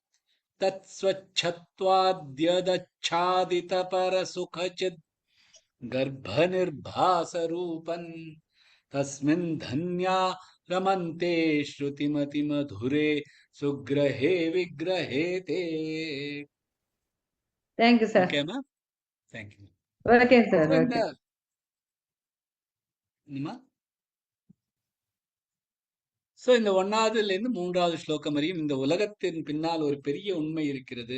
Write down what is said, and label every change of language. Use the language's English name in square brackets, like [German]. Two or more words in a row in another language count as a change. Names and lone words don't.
[Sanskrit] तत्स्वच्छत्वाद्यदच्छादितपरसुखचित् गर्भनिर्भासरूपन् तस्मिन् धन्या रमन्ते श्रुतिमतिमधुरे सुग्रहे विग्रहे ते. [English] Thank you sir. Okay-ma? Thank you. Okay sir. [Tamil] இந்த ஓகே. என்னம்மா? சோ இந்த 1வதுல இருந்து 3வது ஸ்லோகம் வரையும் இந்த உலகத்தின் பின்னால் ஒரு பெரிய உண்மை இருக்கிறது.